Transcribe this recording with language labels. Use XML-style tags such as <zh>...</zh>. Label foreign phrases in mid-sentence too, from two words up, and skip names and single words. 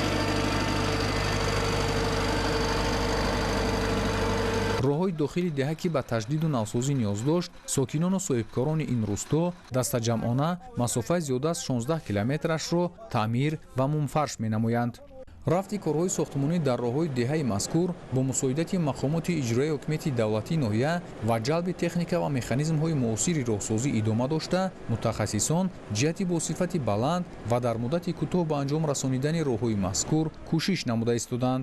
<fa>راههای داخلی دهه که به تجدید و نوسازی نیاز داشت، ساکنان و صاحبکاران این روستا دستجمعانه مسافت زیاد از 16 کیلومترش را تعمیر و منفرش می‌نمایند.</fa> <tg>рафти корҳои сохтмонӣ дар роҳҳои деҳаи мазкур бо мусоидати мақомоти иҷроии ҳокимияти давлатии ноҳия ва ҷалби техника ва механизмҳои муосири роҳсозӣ идома дошта, мутахассисон ҷиҳати бо сифати баланд ва дар муддати кӯтоҳ ба анҷом расонидани роҳҳои мазкур кӯшиш намуда истоданд.</tg>